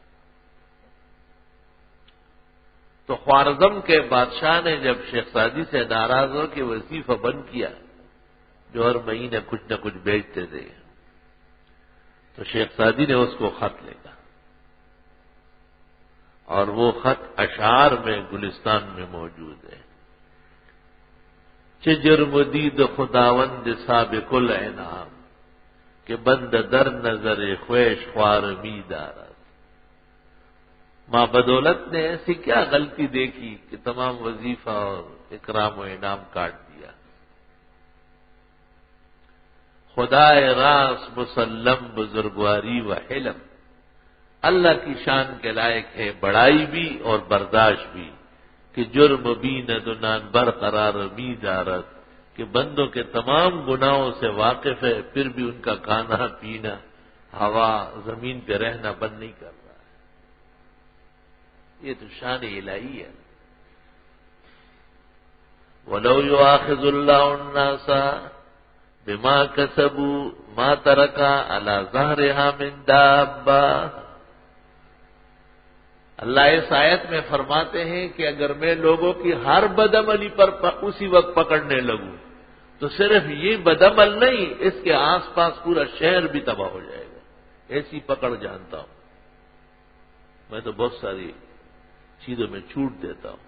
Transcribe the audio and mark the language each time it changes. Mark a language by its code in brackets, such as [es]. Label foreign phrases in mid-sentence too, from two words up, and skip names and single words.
[ur] تو خوارزم کے بادشاہ نے جب شیخ سعدی سے ناراض ہو کہ وظیفہ بند کیا، جو ہر مہینے کچھ نہ کچھ بیچتے تھے، تو شیخ سعدی نے اس کو خط لکھا، اور وہ خط اشعار میں گلستان میں موجود ہے۔ [fa] جرم دید خداوند سابق الانعام کہ بند در نظر خویش خوار می دارد۔ [ur] ماں بدولت نے ایسی کیا غلطی دیکھی کہ تمام وظیفہ اور اکرام و انعام کاٹ دیا۔ [fa] خدا راس مسلم بزرگواری و حلم، [ur] اللہ کی شان کے لائق ہے بڑائی بھی اور برداشت بھی، [fa] کہ جرم بیند نان برقرار می دارد، [ur] کہ بندوں کے تمام گناہوں سے واقف ہے، پھر بھی ان کا کھانا پینا ہوا زمین پہ رہنا بند نہیں کر رہا ہے۔ یہ تو شان الہی ہے۔ [ar] وَلَوْ يُؤَاخِذُ اللَّهُ النَّاسَ بِمَا كَسَبُوا مَا تَرَكَ عَلَى ظَهْرِهَا مِن دَابَّةٍ۔ [ur] اللہ اس آیت میں فرماتے ہیں کہ اگر میں لوگوں کی ہر بدعملی پر اسی وقت پکڑنے لگوں تو صرف یہ بدعمل نہیں، اس کے آس پاس پورا شہر بھی تباہ ہو جائے گا، ایسی پکڑ جانتا ہوں میں، تو بہت ساری چیزوں میں چھوٹ دیتا ہوں۔